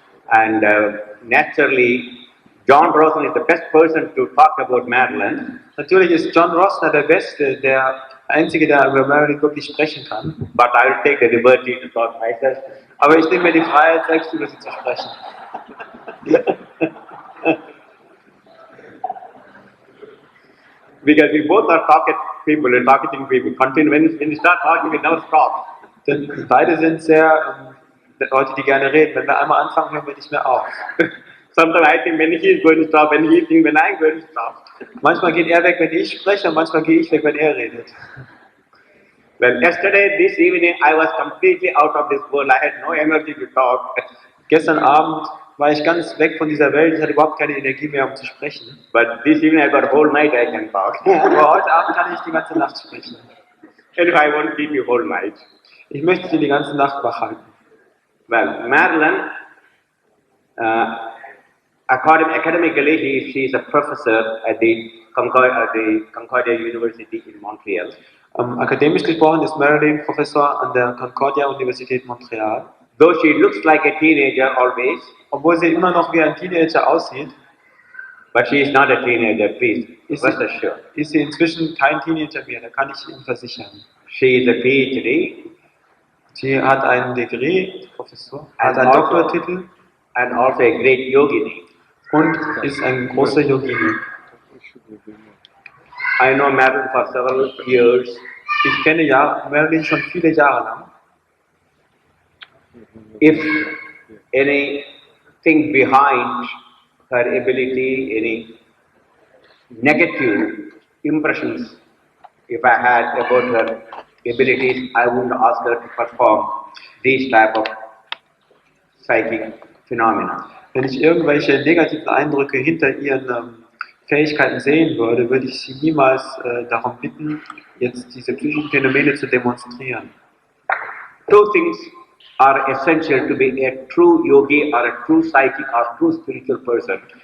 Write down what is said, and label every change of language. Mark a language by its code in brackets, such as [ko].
[en] And naturally, John Rossner is the best person to talk about Marilyn. [de] Natürlich ist John Rossner der Beste, der Einzige, der über Marilyn wirklich sprechen kann. [en] But I will take the liberty to talk myself. [de] Aber ich nehme mir die Freiheit, selbst über sie zu sprechen. [en] Because we both are talkative people. When you start talking, we never stop. [de] Denn beide sind sehr Leute, die gerne reden. Wenn wir einmal anfangen, hören wir nicht mehr auf. [en] Sometimes I think when he is going to stop, when he thinks when I am going to stop. [de] Manchmal geht er weg, wenn ich spreche, und manchmal gehe ich weg, wenn er redet. [en] Well, yesterday, this evening, I was completely out of this world. I had no energy to talk. [de] Gestern Abend war ich ganz weg von dieser Welt, ich hatte überhaupt keine Energie mehr, um zu sprechen. [en] But this evening, I got whole night I can talk. [de] Aber heute Abend kann ich die ganze Nacht sprechen. [en] And I won't keep you whole night. [de] Ich möchte sie die ganze Nacht wach halten. [en] Well, Marilyn, academically, she is a professor at the Concordia University in Montreal. [de] Akademisch gesprochen ist Marilyn Professor an der Concordia Universität Montreal. [en] Though she looks like a teenager always, [de] Obwohl sie immer noch wie ein Teenager aussieht, [en] but she is not a teenager, please. [de] ist [en] Rest assured. [de] sie inzwischen kein Teenager mehr, da kann ich Ihnen versichern. [en] She is a PhD [de] Sie hat einen Degree, Professor, hat [en] And [de] einen [en] also- [de] Doktortitel [en] and also a great yogini. [de] und ist ein großer Yogini. [en] I know Marilyn for several years. [de] Ich kenne Marilyn schon viele Jahre lang. [en] If anything behind her ability, any negative impressions, if I had about her abilities, I wouldn't ask her to perform these type of psychic phenomena. [de] Wenn ich irgendwelche negativen Eindrücke hinter ihren Fähigkeiten sehen würde, würde ich sie niemals darum bitten, jetzt diese psychischen Phänomene zu demonstrieren. [en] Two things are essential to be a true yogi or a true psychic or true spiritual person.